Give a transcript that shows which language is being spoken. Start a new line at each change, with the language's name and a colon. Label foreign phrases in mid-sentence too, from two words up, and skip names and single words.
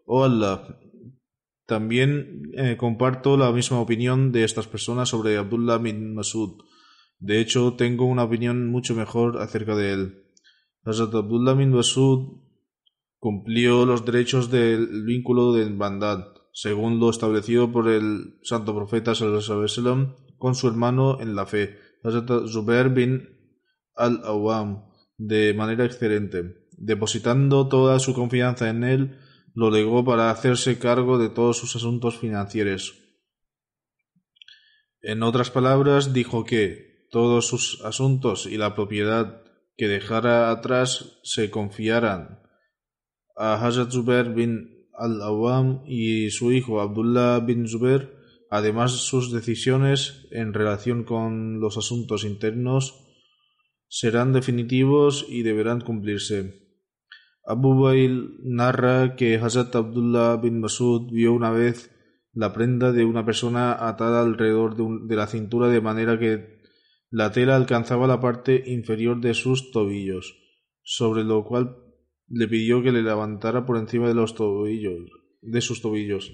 Spanish: Oh Allah, también comparto la misma opinión de estas personas sobre Abdullah bin Masud. De hecho, tengo una opinión mucho mejor acerca de él. Hazrat Abdullah bin Masud cumplió los derechos del vínculo de hermandad, según lo establecido por el santo profeta
Arabic: صلى الله عليه وسلم
Spanish: con su hermano en la fe, Hazrat Zubair bin al-Awwam, de manera excelente. Depositando toda su confianza en él, lo legó para hacerse cargo de todos sus asuntos financieros. En otras palabras, dijo que todos sus asuntos y la propiedad que dejara atrás se confiaran a Hazrat Zubair bin al-Awwam y su hijo Abdullah bin Zubair. Además, sus decisiones en relación con los asuntos internos serán definitivos y deberán cumplirse. Abu Bail narra que Hazrat Abdullah bin Masud vio una vez la prenda de una persona atada alrededor de la cintura de manera que la tela alcanzaba la parte inferior de sus tobillos, sobre lo cual le pidió que le levantara por encima de sus tobillos.